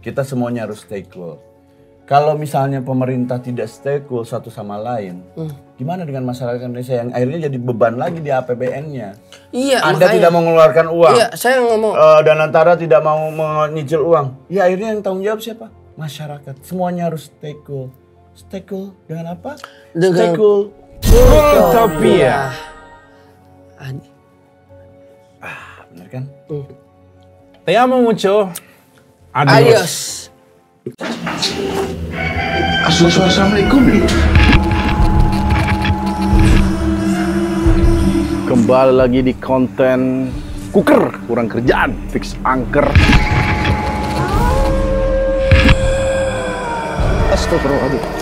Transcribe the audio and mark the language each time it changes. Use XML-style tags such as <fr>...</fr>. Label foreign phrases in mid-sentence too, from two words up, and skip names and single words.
<id>Kita semuanya harus</id> <en>stay cool.</en> <id>Kalau misalnya pemerintah tidak</id> <en>stay cool</en> <id>satu sama lain, gimana dengan masyarakat Indonesia yang akhirnya jadi beban lagi di APBN-nya? Iya, Anda makanya. tidak mau mengeluarkan uang. Iya, saya ngomong. Danantara tidak mau menyicil uang. Ya akhirnya yang tanggung jawab siapa? Masyarakat. Semuanya harus</id> <en>stay cool. Stay cool</en> <id>dengan apa? Dengan</id> <en>Stay cool. Cooltopia.</en> <id>Bener kan?</id> <es>Te amo mucho. Adios.</es> <id>Assalamualaikum. Kembali lagi di konten Kuker, kurang kerjaan, fix angker. Astagfirullahaladzim.</id>